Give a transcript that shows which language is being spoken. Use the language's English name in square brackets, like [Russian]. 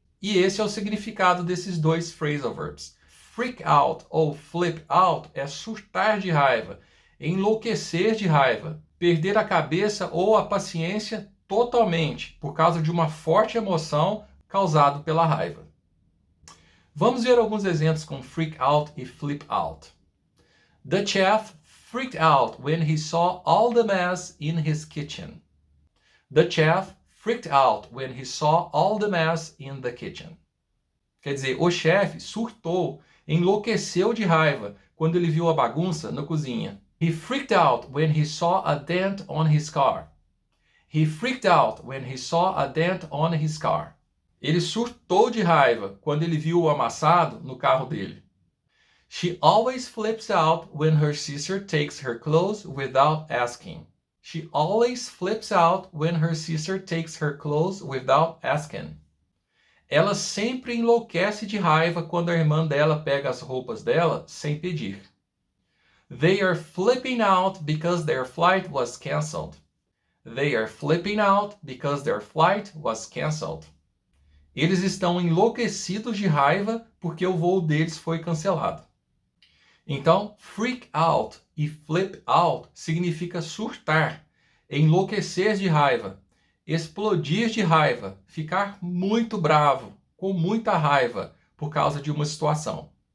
[Portuguese] E esse é o significado desses 2 phrasal verbs. Freak out ou flip out é surtar de raiva, enlouquecer de raiva, perder a cabeça ou a paciência totalmente por causa de uma forte emoção causado pela raiva. Vamos ver alguns exemplos com freak out e flip out. [English] The chef freaked out when he saw all the mess in his kitchen. The chef freaked out when he saw all the mess in the kitchen. [Portuguese] Quer dizer, o chefe surtou, enlouqueceu de raiva quando ele viu a bagunça na cozinha. [English] He freaked out when he saw a dent on his car. He freaked out when he saw a dent on his car. [Portuguese] Ele surtou de raiva quando ele viu o amassado no carro dele. [English] She always flips out when her sister takes her clothes without asking. She always flips out when her sister takes her clothes without asking. [Portuguese] Ela sempre enlouquece de raiva quando a irmã dela pega as roupas dela sem pedir. [English] They are flipping out because their flight was canceled. They are flipping out because their flight was canceled. [Portuguese] Eles estão enlouquecidos de raiva porque o voo deles foi cancelado. Então, freak out e flip out significa surtar, enlouquecer de raiva, explodir de raiva, ficar muito bravo, com muita raiva por causa de uma situação.